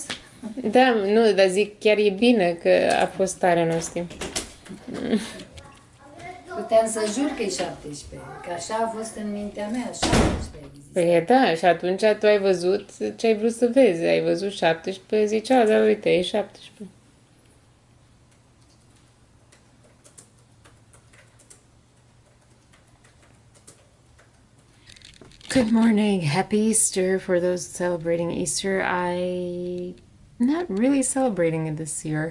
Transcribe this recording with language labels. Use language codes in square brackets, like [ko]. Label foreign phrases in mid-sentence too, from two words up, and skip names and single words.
[ro] Da, nu, dar zic, chiar e bine că a fost tare, nu știu. Puteam să jur că e 17, că așa a fost în mintea mea, 17. Păi da, și atunci tu ai văzut ce ai vrut să vezi. Ai văzut 17, zicea, da, uite, e 17. [en] Good morning. Happy Easter for those celebrating Easter. I'm not really celebrating it this year.